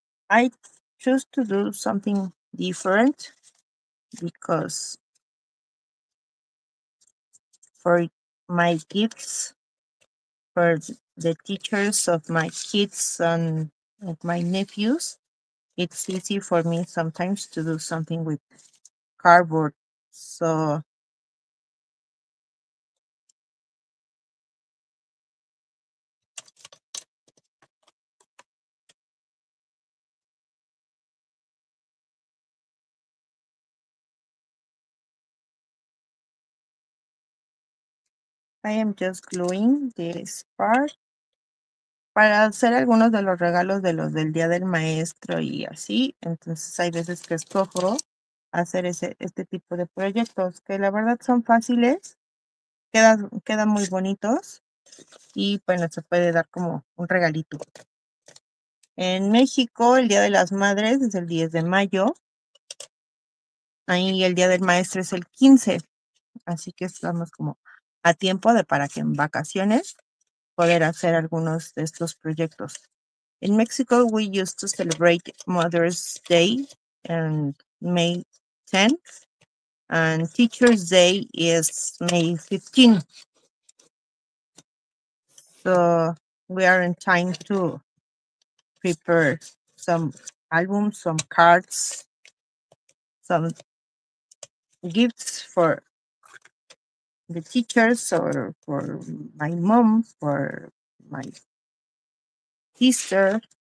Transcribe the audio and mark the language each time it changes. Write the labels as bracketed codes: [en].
[en] I choose to do something different because for my gifts, for the teachers of my kids and of my nephews, it's easy for me sometimes to do something with cardboard. So I am just gluing this part [es] para hacer algunos de los regalos de los del Día del Maestro y así. Entonces hay veces que escojo hacer este tipo de proyectos que la verdad son fáciles, quedan muy bonitos y bueno, se puede dar como un regalito. En México el Día de las Madres es el 10 de mayo. Ahí el Día del Maestro es el 15. Así que estamos como a tiempo de para que en vacaciones poder hacer algunos de estos proyectos. [en] In Mexico, we used to celebrate Mother's Day on May 10th, and Teacher's Day is May 15th. So we are in time to prepare some albums, some cards, some gifts for the teachers or for my mom, for my sister.